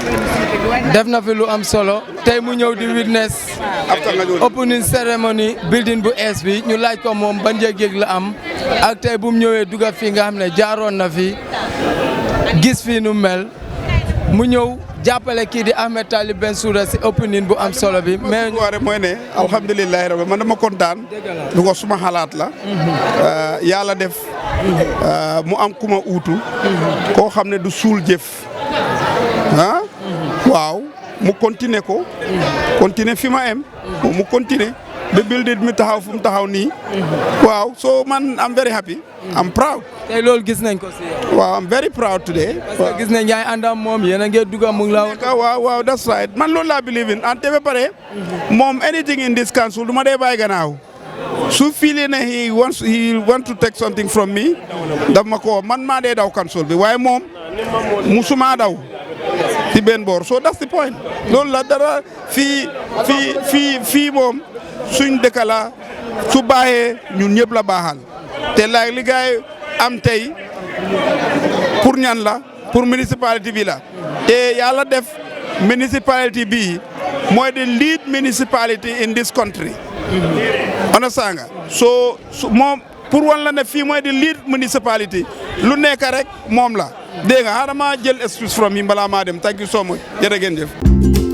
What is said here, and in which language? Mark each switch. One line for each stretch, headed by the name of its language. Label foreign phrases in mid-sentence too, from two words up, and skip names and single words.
Wolof: def na fi lu am solo tey mu ñëw di
English: witness opening ceremony building
Wolof: bu ees bi ñu laaj ko moom ban yëg-yëg la am ak tey bu mu ñëwee duga fi nga xam ne jaaroon na fi gis fi nu mel mu ñëw jàppale kii di Ahmed Talib Bensouda si opening bu am solo bi. mais mooy ne
Arabic: alhamdulilah rabbi
Wolof: man dama kontaan. du ko suma xalaat la. yàlla def. mu am kuma uutu. koo xam ne du suul jëf. waaw mu continuer ko. continuer fi ma em. mu continuer ba building mi taxaw fu mu taxaw nii.
English: waaw so man I'm very happy. I'm proud.
Wolof: tey loolu gis nañ ko si yow.
English: waaw I'm very proud today.
Wolof: parce que gis nañ yaay àndam moom yéen a ngi dugg mu ngi la woon. waaw
English: that's right
Wolof: man loolu laa
English: believe in and
Wolof: te ba pare. moom
English: anything in this council
Wolof: du ma dee bàyyi gannaaw.
English: su feeling ne he want to take something from me.
Wolof: daf ma ko man maa dee daw council bi waaye moom musuma daw. ci benn boor so
English: that's the point.
Wolof: loolu la dara fii moom suñ dëkk la su baaxee ñun ñëpp la baaxal. te laaj li gaay am tey pour ñan la pour municipality bi la te yàlla def municipality bi mooy
English: the lead municipality in this country.
Wolof: understand nga so moom pour wan la ne fii mooy
English: the lead municipality
Wolof: lu nekk rek moom la dégg nga xaaral ma jël
English: excuse from
Wolof: yi balaa maa dem
English: thank you so much
Wolof: jërë ngeen jëf.